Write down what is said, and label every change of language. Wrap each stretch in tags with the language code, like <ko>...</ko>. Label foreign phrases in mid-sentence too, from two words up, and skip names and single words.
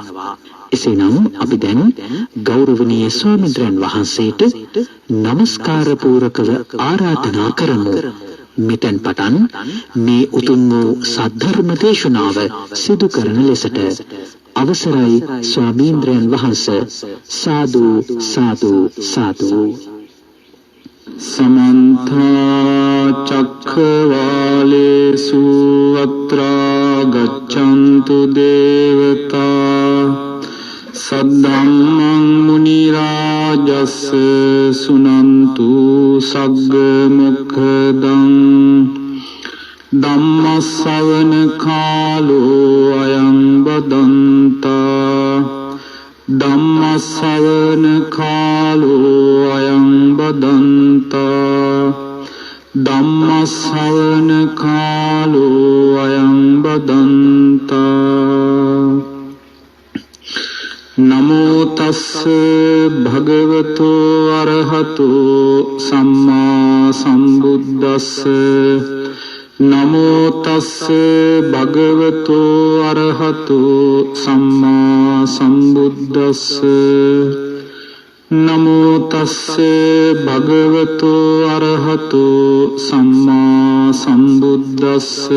<si>එසේනම් අපි දැන් ගෞරවනීය ස්වාමීන්ද්‍රයන් වහන්සේට নমස්කාර පූර්වකව ආරාධනා කරමු. මෙතෙන් පටන් මේ උතුම් වූ සද්ධර්ම දේශනාව සිදු කරන ලෙසට අවසරයි ස්වාමීන්ද්‍රයන් වහන්සේ. සාදු සාදු සාදු.</si> <pi>समन्त चक्रवालेषु अत्रा गच्छन्तु देवता सद्धम्मं मुनि राजस् सुनन्तु सग्ग मुखदं धम्मश्रवण कालो अयं बदन्ता ධම්මස්සවන කාලෝ අයං බදන්තා ධම්මස්සවන කාලෝ අයං බදන්තා.</pi> <si>නමෝ තස්ස භගවතෝ අරහතෝ සම්මා සම්බුද්දස්ස නමෝ තස්ස භගවතෝ අරහතෝ සම්මා සම්බුද්දස්ස නමෝ තස්ස භගවතෝ අරහතෝ සම්මා සම්බුද්දස්ස.</si>